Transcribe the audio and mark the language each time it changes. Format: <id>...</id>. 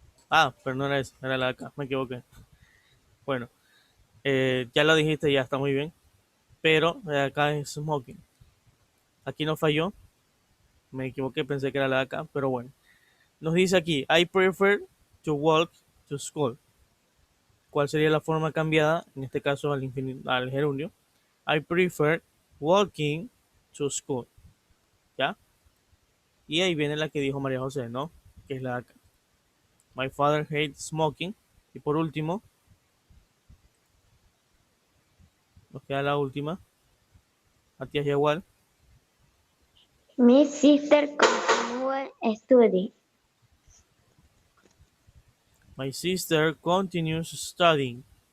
<es>Ah, pero no era esa, era la de acá, me equivoqué. Bueno, ya lo dijiste, ya está muy bien. Pero acá es smoking. Aquí no falló. Me equivoqué, pensé que era la de acá, pero bueno. Nos dice aquí,</es> <en>I prefer to walk to school.</en> <es>¿Cuál sería la forma cambiada? En este caso al gerundio.</es> <en>I prefer walking to school.</en> <es>¿Ya? Y ahí viene la que dijo María José, ¿no? Que es la de acá.</es> <en>My father hates smoking.</en> <es>Y por último, nos queda la última. Matías igual.</es> <en>My sister continue studying. My sister continues studying.</en>